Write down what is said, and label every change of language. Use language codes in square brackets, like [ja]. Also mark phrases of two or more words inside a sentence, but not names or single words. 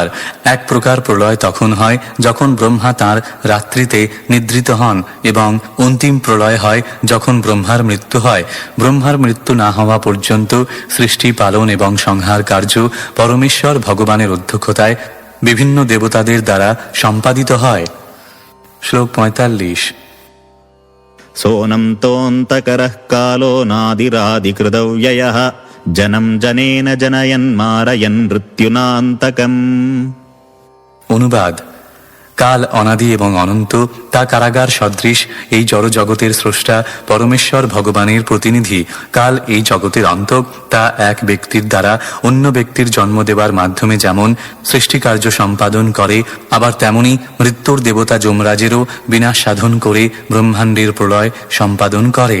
[bn] এক প্রকার প্রলয় তখন হয় যখন ব্রহ্মা তাঁর রাত্রিতে নিদ্রিত হন, এবং অন্তিম প্রলয় হয় যখন ব্রহ্মার মৃত্যু হয়। ব্রহ্মার মৃত্যু না হওয়া পর্যন্ত সৃষ্টি পালন এবং সংহার কার্য পরমেশ্বর ভগবানের অধ্যক্ষতায় বিভিন্ন দেবতাদের দ্বারা সম্পাদিত হয়। শ্লোক 45। [sa] सोऽनं तोऽन्तकरः कालो नादिरादिकृतव्ययः जनं जनेन जनयन् मारयन् मृत्युनान्तकम्। [bn] অনুবাদ: কাল অনাদি এবং অনন্ত, তা কারাগার সদৃশ এই জড়জগতের স্রষ্টা পরমেশ্বর ভগবানের প্রতিনিধি। কাল এই জগতের অন্তক, তা এক ব্যক্তির দ্বারা অন্য ব্যক্তির জন্ম দেবার মাধ্যমে যেমন সৃষ্টিকার্য সম্পাদন করে, আবার তেমনি মৃত্যুর দেবতা যমরাজেরও বিনাশ সাধন করে ব্রহ্মাণ্ডের প্রলয় সম্পাদন করে।